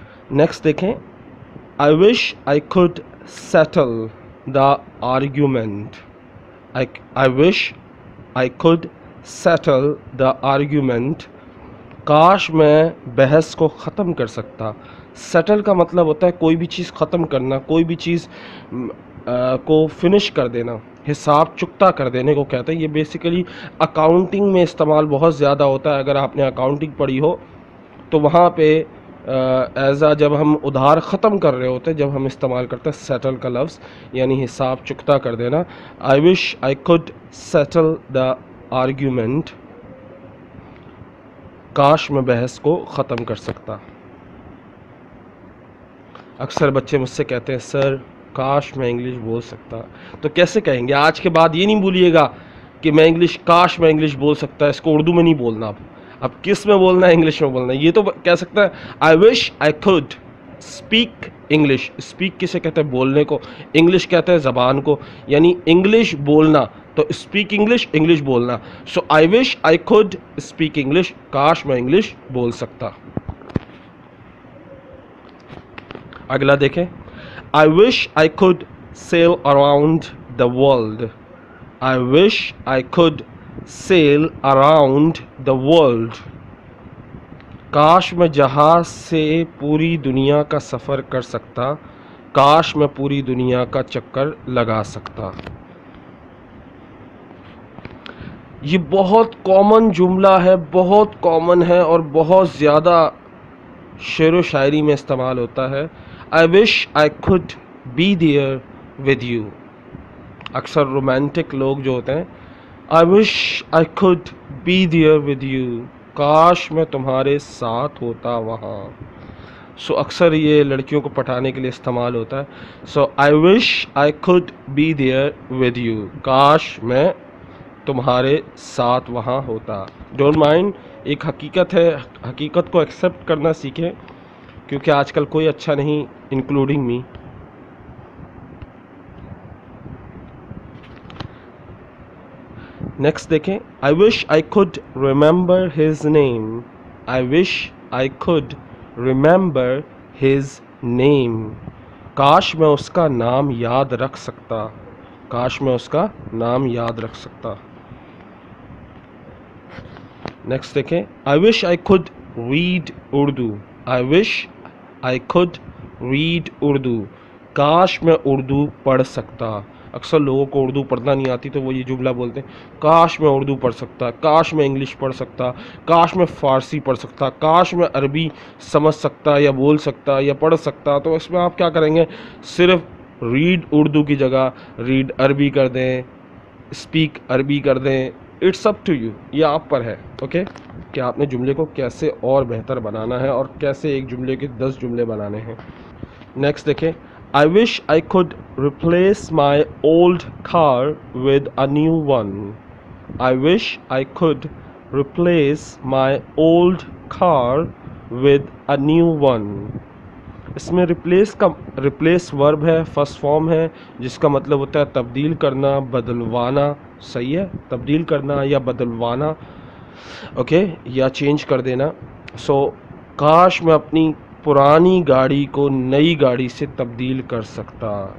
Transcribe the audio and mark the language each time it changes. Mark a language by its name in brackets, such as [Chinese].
[Urdu] Next دیکھیں [English] I wish I could settle the argument. I wish I could settle the argument. [Urdu] کاش میں بحث کو ختم کر سکتا. سیٹل کا مطلب ہوتا ہے کوئی بھی چیز ختم کرنا، کوئی بھی چیز کو فنش کر دینا، حساب چکتا کر دینے کو کہتے ہیں. یہ بیسیکلی اکاؤنٹنگ میں استعمال بہت زیادہ ہوتا ہے. اگر آپ نے اکاؤنٹنگ پڑھی ہو تو وہاں پہ جب ہم ادھار ختم کر رہے ہوتے ہیں، جب ہم استعمال کرتے ہیں سیٹل کا لفظ، یعنی حساب چکتا کر دینا. [English] I wish I could settle the argument. [Urdu] کاش میں بحث کو ختم کر سکتا. اکثر بچے مجھ سے کہتے ہیں سر کاش میں انگلش بول سکتا. تو کیسے کہیں گے؟ آج کے بعد یہ نہیں بولیے گا کہ میں انگلش، کاش میں انگلش بول سکتا. اس کو اردو میں نہیں بولنا. اب کس میں بولنا ہے؟ انگلش میں بولنا ہے. یہ تو کہہ سکتا ہے [English] I wish I could speak English. [Urdu] اسپیک کسے کہتے ہیں؟ بولنے کو. انگلش کہتے ہیں زبان کو، یعنی انگلش بولنا. تو اسپیک انگلش، انگلش بولنا. [English] So I wish I could speak English. [Urdu] کاش میں انگلش بول سکتا. اگلا دیکھیں. [English] I wish I could sail around the world. I wish I could sail around the world. [Urdu] کاش میں جہاز سے پوری دنیا کا سفر کر سکتا. کاش میں پوری دنیا کا چکر لگا سکتا. یہ بہت کامن جملہ ہے، بہت کامن ہے اور بہت زیادہ شعر و شاعری میں استعمال ہوتا ہے. [English] I wish I could be there with you. [Urdu] اکثر رومانٹک لوگ جو ہوتے ہیں [English] I wish I could be there with you. [Urdu] کاش میں تمہارے ساتھ ہوتا وہاں. سو اکثر یہ لڑکیوں کو پٹانے کے لیے استعمال ہوتا ہے. [English] So I wish I could be there with you. [Urdu] کاش میں تمہارے ساتھ وہاں ہوتا. [English] don't mind, [Urdu] ایک حقیقت ہے، حقیقت کو ایکسیپٹ کرنا سیکھیں، کیونکہ آج کل کوئی اچھا نہیں [English] Including me. [Urdu] نیکسٹ دیکھیں. [English] I wish I could remember his name. I wish I could remember his name. [Urdu] کاش میں اس کا نام یاد رکھ سکتا. کاش میں اس کا نام یاد رکھ سکتا. نیکسٹ دیکھیں. [English] I wish I could read Urdu. I wish I could read Urdu. [Urdu] کاش میں اردو پڑھ سکتا. اکثر لوگوں کو اردو پڑھنا نہیں آتی تو وہ یہ جملہ بولتے ہیں کاش میں اردو پڑھ سکتا، کاش میں انگلش پڑھ سکتا، کاش میں فارسی پڑھ سکتا، کاش میں عربی سمجھ سکتا یا بول سکتا یا پڑھ سکتا. تو اس میں آپ کیا کریں گے؟ صرف ریڈ اردو کی جگہ ریڈ عربی کر دیں، اسپیک عربی کر دیں. [English] It's up to you. [Urdu] یہ آپ پر ہے، اوکے، کہ آپ نے جملے کو کیسے اور بہتر بنانا ہے اور کیسے ایک جملے کے 10 جملے بنانے ہیں. نیکسٹ دیکھیں. [English] I wish I could replace my old car with a new one. I wish I could replace my old car with a new one. [Urdu] اس میں ریپلیس ورب ہے، فرسٹ فارم ہے، جس کا مطلب ہوتا ہے تبدیل کرنا، بدلوانا. صحیح ہے، تبدیل کرنا یا بدلوانا، اوکے، یا چینج کر دینا. سو کاش میں اپنی پرانی گاڑی کو نئی گاڑی سے تبدیل کر سکتا.